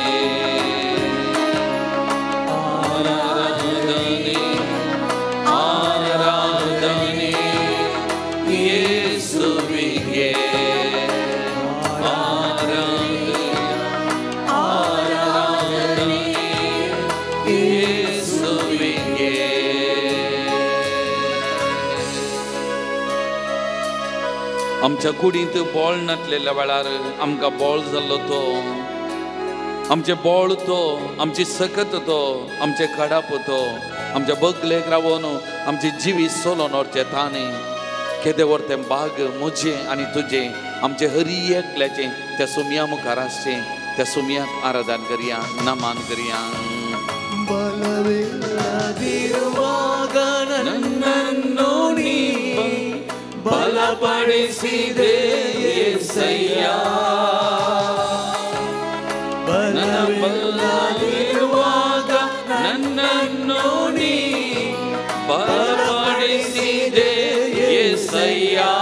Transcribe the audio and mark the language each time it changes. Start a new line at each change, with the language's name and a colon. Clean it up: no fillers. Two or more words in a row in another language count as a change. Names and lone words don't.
Kannada: ಆರಾಧನೆ ಆರಾಧನೆ ಯೇಸುವಿಗೆ. ಆರಾಧನೆ ಆರಾಧನೆ ಯೇಸುವಿಗೆ.
Konkani: आमच्या कुडींत बोळ नाटलेल्या वेळार आमकां बोळ जाल्लो तो, आमचे बोळ तो, आमची सकत तो, आमचे खडाप तो, आमच्या बगलेक रावून आमचे जिवीत चलोवन व्हरचें ताणें. केदें व्हरतें बाग म्हजें आनी तुजें, आमचे हरी एकल्याचें त्या सोमया मुखार आसचें. त्या सोमयाक आराधन करया, नमन करया.
Kannada: ಬಲವಿಲ್ಲದಿರುವಾಗ ನನ್ನನ್ನು ನೀ ಬಲಪಡಿಸಿದೆ యేసయ్ಯ. ಬಲವಿಲ್ಲದಿರುವಾಗ ನನ್ನನ್ನು ನೀ ಬಲಪಡಿಸಿದೆ యేసయ్య.